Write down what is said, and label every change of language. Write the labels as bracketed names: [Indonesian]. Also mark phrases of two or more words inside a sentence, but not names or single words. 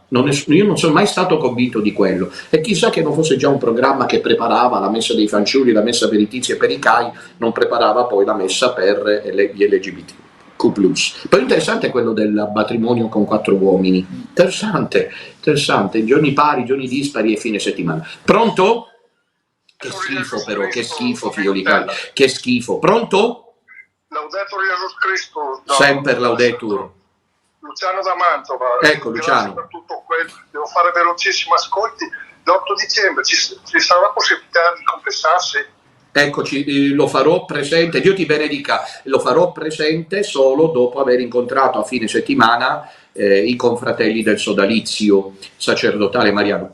[Italian] Io non sono mai stato convinto di quello, e chissà che non fosse già un programma che preparava la messa dei fanciulli, la messa per i tizi e per i cai, non preparava poi la messa per gli LGBTQ+. Poi interessante è quello del matrimonio con 4 uomini, interessante, giorni pari, giorni dispari e fine settimana. Pronto? Che schifo però, che schifo, figlioli cari, che schifo. Pronto? [Latin] Laudetur Jesus Christus. [Italian] Sempre laudetur. Luciano da Mantova. Ecco, Luciano. Per tutto quello. Devo fare velocissimi ascolti. L'8 dicembre ci sarà la possibilità di confessarsi? Eccoci, lo farò presente, Dio ti benedica, lo farò presente solo dopo aver incontrato a fine settimana i confratelli del sodalizio sacerdotale mariano.